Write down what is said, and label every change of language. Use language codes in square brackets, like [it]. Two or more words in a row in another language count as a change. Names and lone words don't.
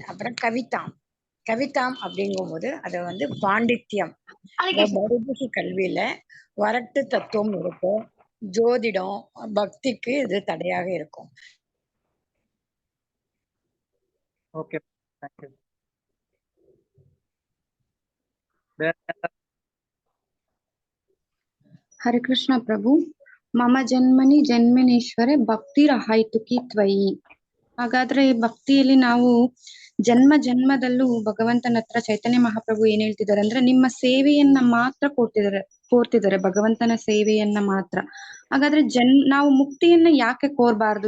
[ta] அப்புறம் கவிதாம் அப்படிங்கும்போது அதை வந்து பாண்டித்யம், பௌதிக கல்வியில வரட்டு தத்துவம் இருக்கும், ஜோதிடம் பக்திக்கு இது தடையாக இருக்கும். [en] Okay, thank you. [kn] ಹರೇ ಕೃಷ್ಣ ಪ್ರಭು. [sa] मम जन्मनि जन्मनीश्वरे भक्ति रहैतुकी त्वयि. [kn] ಹಾಗಾದ್ರೆ ಭಕ್ತಿಯಲ್ಲಿ ನಾವು ಜನ್ಮ ಜನ್ಮದಲ್ಲೂ ಭಗವಂತನ ಹತ್ರ ಚೈತನ್ಯ ಮಹಾಪ್ರಭು ಏನ್ ಹೇಳ್ತಿದ್ದಾರೆ ಅಂದ್ರೆ ನಿಮ್ಮ ಸೇವೆಯನ್ನ ಮಾತ್ರ ಕೋರ್ತಿದ್ದಾರೆ ಭಗವಂತನ ಸೇವೆಯನ್ನ ಮಾತ್ರ. ಹಾಗಾದ್ರೆ ನಾವು ಮುಕ್ತಿಯನ್ನ ಯಾಕೆ ಕೋರ್ಬಾರ್ದು?